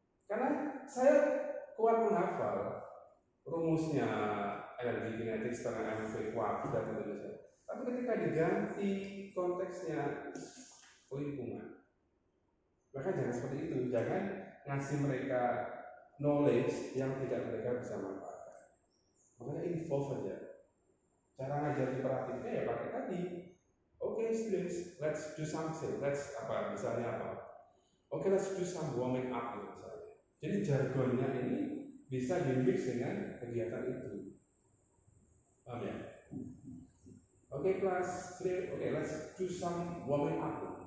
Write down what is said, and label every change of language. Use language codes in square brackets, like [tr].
[id] Karena saya kuat menghafal rumusnya energi kinetik setengah mv kuadrat dan seterusnya. Tapi ketika diganti konteksnya lingkungan, maka jangan seperti itu. Jangan ngasih mereka knowledge yang tidak mereka bisa manfaatkan. Makanya involve saja. Cara ngajar imperatifnya ya pakai tadi. [en] Okay, students, let's do something. Let's [id] misalnya apa? [en] Okay, let's do some warming up misalnya. [id] Jadi jargonnya ini bisa di-mix dengan kegiatan itu. Paham ya? [en] Okay, class 3, okay, let's do some warming up.